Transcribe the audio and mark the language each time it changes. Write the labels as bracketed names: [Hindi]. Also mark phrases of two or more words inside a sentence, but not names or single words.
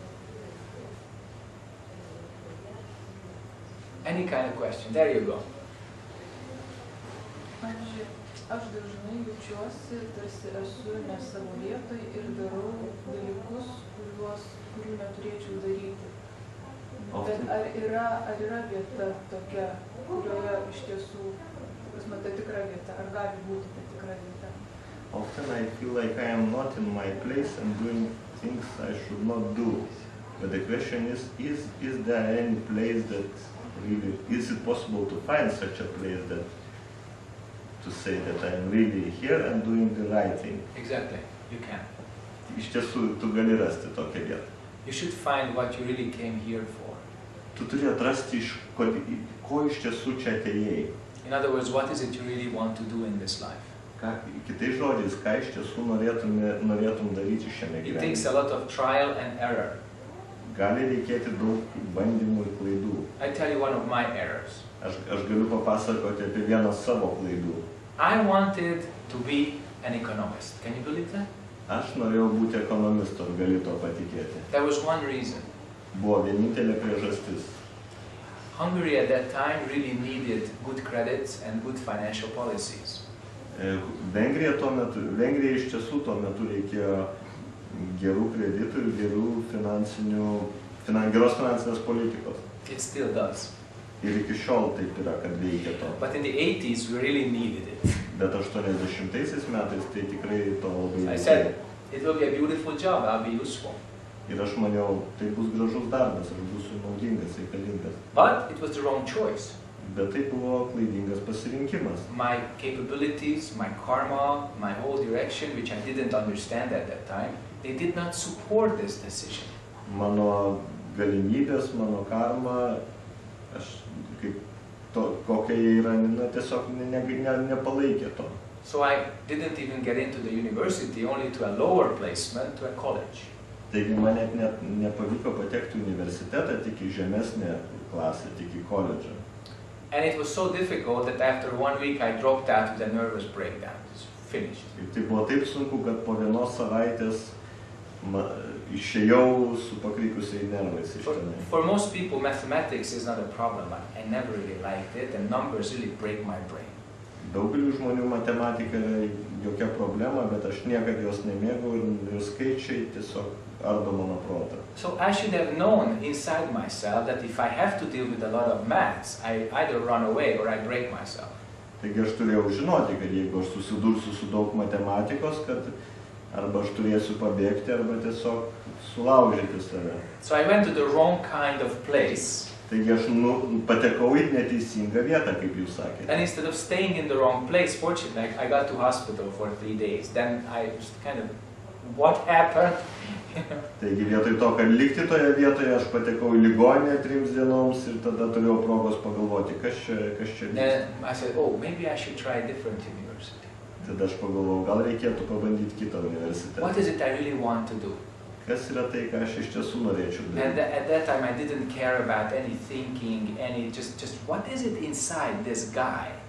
[English] Any kind of question. There you go. [Lithuanian] sakė, aš dažnai jaučiuosi, tarsi esu ne savo vietoj ir darau dalykus, kurių neturėčiau daryti. Bet ar yra vieta tokia, kurioje iš tiesų, ta tikra vieta, ar gali būti ta tikra vieta? [English] Often I feel like I am not in my place and doing things I should not do. But the question is there any place that really, is it possible to find such a place that to say that I am really here and doing the right thing? Exactly, you can. [Lithuanian] Iš tiesų, tu gali rasti tokią vietą. [English] You should find what you really came here for. [Lithuanian] Tu turi atrasti, ko iš tiesų čia atėjai. [English] In other words, what is it you really want to do in this life? [Lithuanian] Kitais žodžiais, ką iš tiesų norėtum daryti šiame gyvenime. [English] It takes a lot of trial and error. [Lithuanian] Gali reikėti daug bandymų ir klaidų. [English] I tell you one of my errors. [Lithuanian] Aš galiu papasakoti apie vieną savo klaidų. [English] I wanted to be an economist. Can you believe that? [Lithuanian] Aš norėjau būti ekonomistu, ar gali to patikėti. [English] There was one reason. [Lithuanian] Buvo vienintelė priežastis. [English] Hungary at that time really needed good credits and good financial policies. [Lithuanian] Vengrija iš tiesų tuo metu reikėjo gerų kreditų ir geros finansinės politikos. [English] It still does. [Lithuanian] Ir iki šiol taip yra, kad veikia to. [English] But in the 80s we really needed it. [Lithuanian] Bet 80-aisiais metais tai tikrai to labai [English] I said, it will be a beautiful job, I'll be useful. [Lithuanian] Ir aš maniau, tai bus gražus darbas, aš būsiu naudingas, reikalingas. [English] But it was the wrong choice. [Lithuanian] Bet tai buvo klaidingas pasirinkimas. [English] My capabilities, my karma, my whole direction, which I didn't understand at that time, they did not support this decision. [Lithuanian] Mano galimybės, mano karma, aš kokia yra, tiesiog nepalaikė to. [English] So I didn't even get into the university, only to a lower placement, to a college. [Lithuanian] Taigi man net nepavyko patekti į universitetą, tik į žemesnę klasę, tik į koledžą. [English] And it was so difficult that after 1 week I dropped out with a nervous breakdown. It's finished. [Lithuanian] Ir tai buvo taip sunku, kad po vienos savaitės išėjau su pakrikusiai nervais iš tenai. [English] For most people, mathematics is not a problem. I never really liked it, and numbers really break my brain. [Lithuanian] Daugeliu žmonių matematika yra jokia problema, bet aš niekad jos nemėgau ir skaičiai tiesiog ardo mano protą. [English] So I should have known inside myself that if I have to deal with a lot of maths, I either run away or I break myself. [Lithuanian] Taigi aš turėjau žinoti, kad jeigu aš susidursiu su daug matematikos, kad arba aš turėsiu pabėgti, arba tiesiog sulaužyti save. [English] So I went to the wrong kind of place. [Lithuanian] Taigi aš patekau į neteisingą vietą, kaip jūs sakėte. [English] And instead of staying in the wrong place, fortunately, I got to hospital for 3 days. Then I just kind of, what happened? [Lithuanian] Taigi vietoj to, kad likti toje vietoje, aš patekau į ligoninę 3 dienoms ir tada turėjau progos pagalvoti, kas čia. [English] Then I said, oh, maybe I should try a different university. [Lithuanian] Tada aš pagalvojau, gal reikėtų pabandyti kitą universitetą. [English] What is it I really want to do? [Lithuanian] Kas yra tai, ką aš iš tiesų norėčiau daryti? [English] And at that time I didn't care about any thinking, just what is it inside this guy?